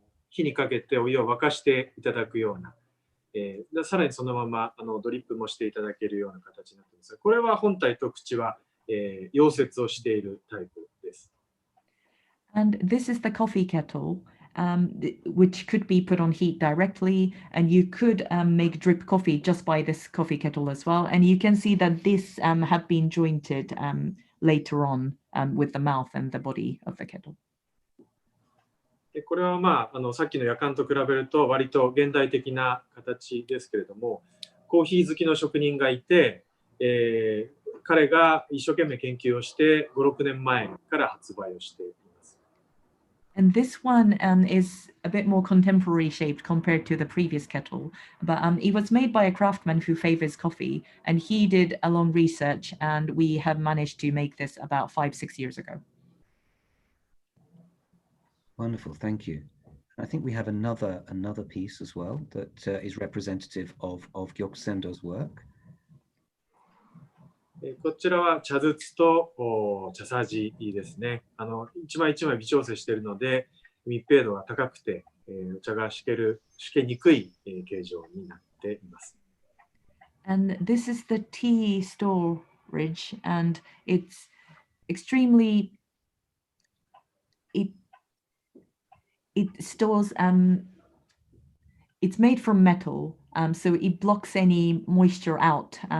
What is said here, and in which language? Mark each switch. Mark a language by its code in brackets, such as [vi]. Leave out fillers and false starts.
[ja] 火にかけてお湯を沸かしていただくような、さらにそのままドリップもしていただけるような形になっています。これは本体と口は、溶接をしているタイプです。 [en] And this is the coffee kettle, which could be put on heat directly, and you could make drip coffee just by this coffee kettle as well. And you can see that this have been jointed later on with the mouth and the body of the kettle. [ja] これはさっきの夜間と比べると割と現代的な形ですけれども、コーヒー好きの職人がいて、彼が一生懸命研究をして5、6年前から発売をしています。 [en] And this one is a bit more contemporary shaped compared to the previous kettle, but it was made by a craftsman who favors coffee, and he did a long research, and we have managed to make this about 5-6 years ago. Wonderful, thank you. I think we have another piece as well that is representative of Gyokusendō's work. [ja] こちらは茶筒と茶さじですね。一枚一枚微調整しているので密閉度が高くて、お茶がしけにくい形状になっています。 [en] And this is the tea storage, and it's extremely it stores it's made from metal, so it blocks any moisture out.